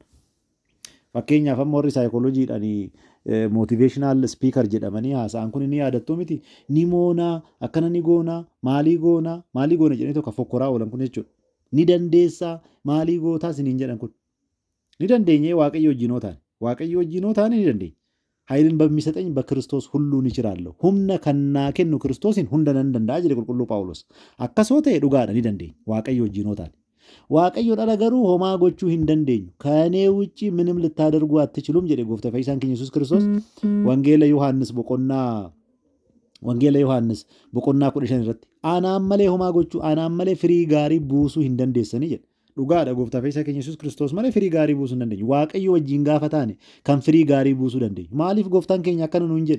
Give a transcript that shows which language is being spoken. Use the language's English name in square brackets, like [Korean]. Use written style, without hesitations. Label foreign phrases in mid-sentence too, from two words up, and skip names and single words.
[Oromo] Fakkeenyaaf amma warri saayikolojiidhaan [English] motiveeshinaal spiikar [Oromo] jedhamanii haasa'an kun ni yaadattuu miti? Ni moonaa akkana ni goonaa maalii goona jedhanii tokko fokkoraa oolan kun jechuudha. Ni dandeessaa maalii gootaa isiniin jedhan kun. Ni dandeenye waaqayyo wajjinoo taane ni dandeenya. Haayiliin [Amharic] በሚሰጠኝ በክርስቶስ ሁሉን እችላለሁ [Oromo] humna kan naa kennu Kiristoosin hunda nan danda'a jedhe qulqulluu Phaawulos. Akkasoo ta'e dhugaadha ni dandeenya waaqayyo wajjinoo taane. Waaqayyo dhala garuu homaa gochuu hin dandeenyu. [Amharic] ከእኔ ውጪ ምንም ልታደርጉ አትችሉም [Oromo] jedhe gooftaa fayyisaan keenya Yesuus Kiristoos wangeela Yohaannis boqonnaa 15 irratti anaan malee homaa gochuu anaan malee firii gaarii buusuu hin dandeessanii jedhe. Dhugaadha gooftaa fayyisaan keenya Yesuus Kiristoos malee firii gaarii buusuu hin dandeenyu. Waaqayyo wajjin gaafa taane kan firii gaarii buusuu dandeenyu. Maaliif gooftaan keenya akkana nuun jedhe?